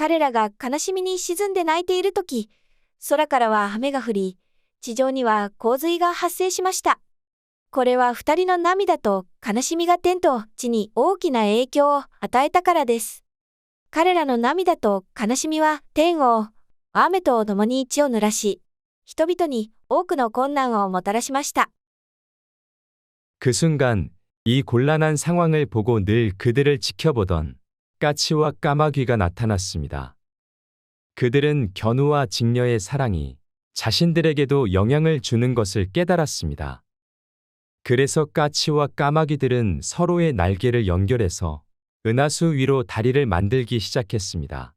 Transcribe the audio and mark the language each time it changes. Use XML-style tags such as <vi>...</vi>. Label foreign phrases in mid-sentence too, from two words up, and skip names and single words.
<ja>彼らが悲しみに沈んで泣いているとき、空からは雨が降り、地上には洪水が発生しました。これは二人の涙と悲しみが天と地に大きな影響を与えたからです。彼らの涙と悲しみは天を、雨と共に地を濡らし、人々に多くの困難をもたらしました。</ja> <ko>그 순간 이 곤란한 상황을 보고 늘 그들을 지켜보던 까치와 까마귀가 나타났습니다. 그들은 견우와 직녀의 사랑이 자신들에게도 영향을 주는 것을 깨달았습니다. 그래서 까치와 까마귀들은 서로의 날개를 연결해서 은하수 위로 다리를 만들기 시작했습니다.</ko>